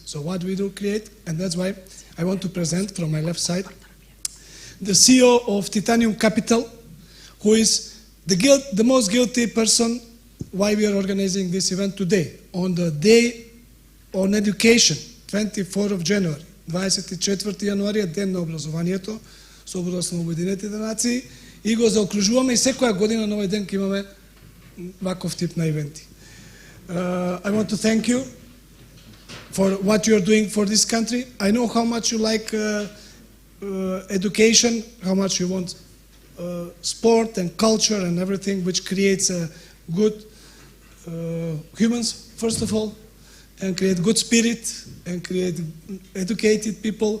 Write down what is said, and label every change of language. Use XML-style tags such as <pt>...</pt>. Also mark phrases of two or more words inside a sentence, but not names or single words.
<en>So what we do create, and that's why I want to present from my left side, the CEO of Titanium Capital, who is the most guilty person why we are organizing this event today, on the day on education, 24th of January,</en> <mk>24 јануари, ден на образованието, Соборот на Обединетите нации, и го заокружуваме и секоја година на овој ден ќе имаме ваков тип на ивенти.</mk> <en>I want to thank you for what you are doing for this country. I know how much you like education, how much you want sport and culture and everything, which creates good humans, first of all, and create good spirit and create educated people.</en>